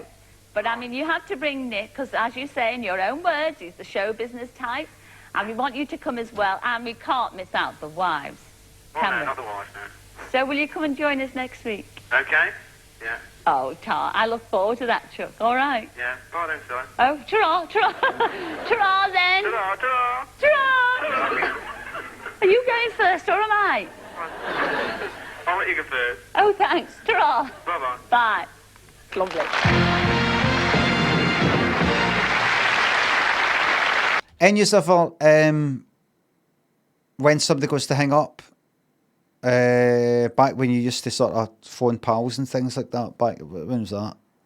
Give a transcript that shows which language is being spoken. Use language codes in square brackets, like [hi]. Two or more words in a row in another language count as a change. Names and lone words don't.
[en] But, I mean, you have to bring Nick, because, as you say in your own words, he's the show business type. And we want you to come as well, and we can't miss out the wives. Oh, no, not the wives, no. So will you come and join us next week? Okay, yeah. Oh, Tar, I look forward to that, Chuck. All right. Yeah, bye then, son. Oh, ta-ra, ta-ra. Ta-ra, then. Ta-ra, ta-ra. Ta-ra. Are you going first, or am I? I'll let you go first. Oh, thanks. Ta-ra. Bye-bye. Bye. Lovely. And you ever, when somebody goes to hang up, back when you used to sort of phone pals and things like that, back, when was that?